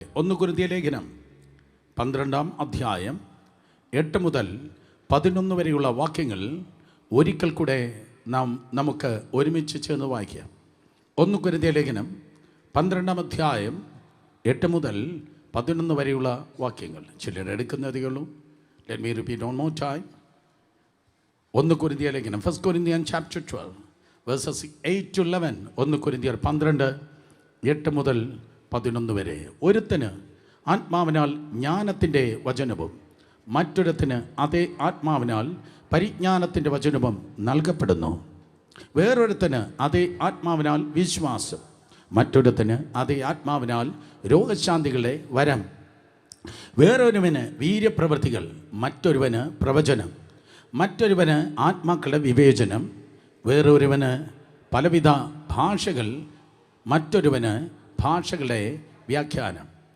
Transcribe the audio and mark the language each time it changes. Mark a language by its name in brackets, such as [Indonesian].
[Malayalam] 1 കൊരിന്ത്യർ ലേഖനം 12-ാം അധ്യായം 8 മുതൽ 11 വരെയുള്ള വാക്യങ്ങൾ ഒരിക്കൽ കൂടെ നമുക്ക് ഒരുമിച്ച് ചേർന്ന് വായിക്കാം. 1 കൊരിന്ത്യർ ലേഖനം 12-ാം അധ്യായം 8 മുതൽ 11 വരെയുള്ള വാക്യങ്ങൾ. ചിലർ എടുക്കുന്നതേ ഉള്ളൂ. [English] Let me repeat one more time. 1 കൊരിന്ത്യർ ലേഖനം, 1 Corinthians chapter 12 verses 8 to 11. [Malayalam] 1 കൊരിന്ത്യർ 12 8 മുതൽ 11 വരെ. ഒരുത്തന് ആത്മാവിനാൽ ജ്ഞാനത്തിൻ്റെ വചനവും മറ്റൊരുത്തിന് അതേ ആത്മാവിനാൽ പരിജ്ഞാനത്തിൻ്റെ വചനവും നൽകപ്പെടുന്നു. വേറൊരുത്തന് അതേ ആത്മാവിനാൽ വിശ്വാസം, മറ്റൊരുത്തന് അതേ ആത്മാവിനാൽ രോഗശാന്തികളുടെ വരം, വേറൊരുവന് വീര്യപ്രവൃത്തികൾ, മറ്റൊരുവന് പ്രവചനം, മറ്റൊരുവന് ആത്മാക്കളുടെ വിവേചനം, വേറൊരുവന് പലവിധ ഭാഷകൾ, മറ്റൊരുവന് ഭാഷകളുടെ വ്യാഖ്യാനം.